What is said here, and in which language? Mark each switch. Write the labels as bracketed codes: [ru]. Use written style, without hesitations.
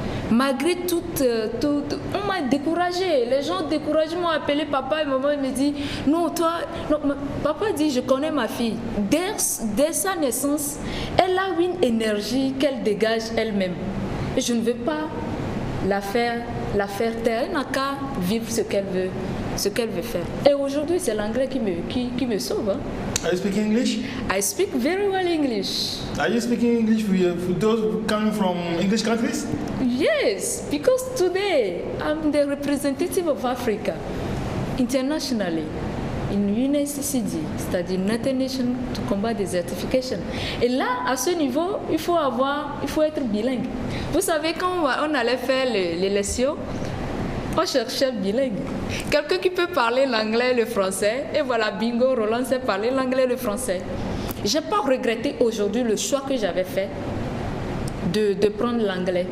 [fr] Malgré tout, on m'a découragée. Les gens découragés m'ont appelé papa et maman me dit non, toi, non, papa dit je connais ma fille. Dès sa naissance, elle a une énergie qu'elle dégage elle-même. Et je ne veux pas la faire taire. Elle n'a qu'à vivre ce qu'elle veut faire. Et aujourd'hui, c'est l'anglais qui me sauve. Hein. [en] Are you speaking English? I speak very well English. Are you speaking English for those coming from English countries? Yes, because today I'm the representative of Africa internationally in UNSCD, [fr] c'est-à-dire [en] United Nations to combat desertification. [fr] Et là, à ce niveau, il faut être bilingue. Vous savez, quand on allait faire les leçons, on cherchait bilingue. Quelqu'un qui peut parler l'anglais et le français. Et voilà, bingo, Roland sait parler l'anglais et le français. Je n'ai pas regretté aujourd'hui le choix que j'avais fait de prendre l'anglais.